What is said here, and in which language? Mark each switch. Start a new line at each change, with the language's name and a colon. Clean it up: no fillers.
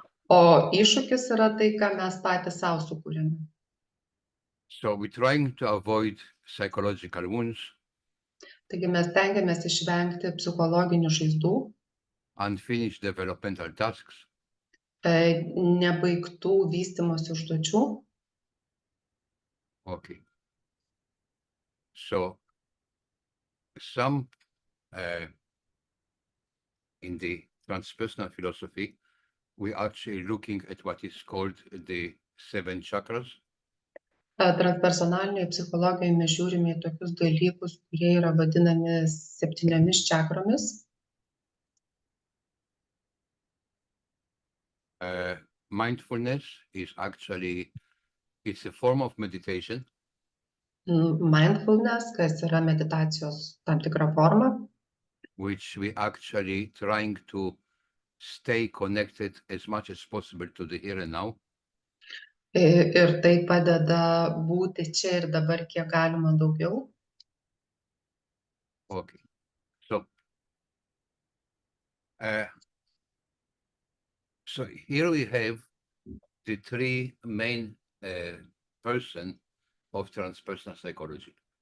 Lithuanian: O iššūkis yra tai, ką mes patys savo sukūrėme.
English: So we're trying to avoid psychological wounds,
Lithuanian: Taigi mes tengiamės išvengti psichologinių žaizdų,
English: unfinished developmental tasks,
Lithuanian: nebaigtų vystymosi užduočių.
English: okay. So some in the transpersonal philosophy, we're actually looking at what is called the 7 chakras.
Lithuanian: Transpersonalinėje psichologijoje mes žiūrime į tokius dalykus, kurie yra vadinami 7 čakromis.
English: Mindfulness is actually, it's a form of meditation,
Lithuanian: Mindfulness, kas yra meditacijos tam tikra forma,
English: which we actually trying to stay connected as much as possible to the here and now.
Lithuanian: ir tai padeda būti čia ir dabar kiek galima daugiau.
English: Okay. So, so here we have the 3 main person of transpersonal psychology.